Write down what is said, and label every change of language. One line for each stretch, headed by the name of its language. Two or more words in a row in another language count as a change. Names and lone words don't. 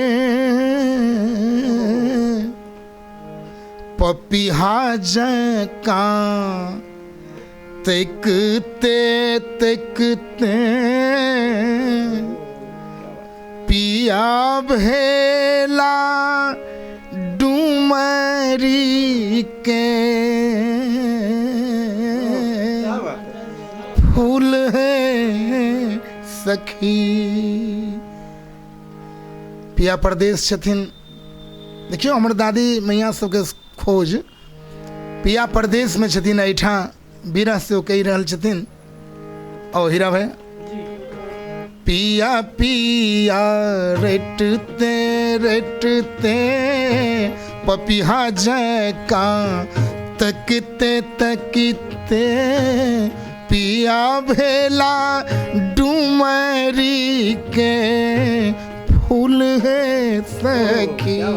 Maithili: पपिहा जका तकते तकते पिया भेला डुमरी के फूल है सखी। पिया परदेश छथिन। देखियो हमर दादी मैया सबके खोज पिया परदेश में छथिन, एहिठाम विरह से कहि रहल छथिन। ओ हीरा भाई, पिया पिया रेटते रेटते पपिहा जका तकते तकते पिया भेला डुमरी के फूल है सखी।